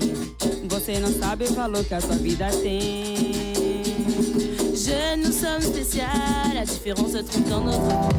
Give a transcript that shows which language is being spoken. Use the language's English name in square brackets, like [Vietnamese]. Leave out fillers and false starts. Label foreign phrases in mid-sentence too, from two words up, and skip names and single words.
[Portuguese] Você não sabe o valor que a sua vida tem. [French] Jeunes, nous sommes spéciales. La différence se trouve dans notre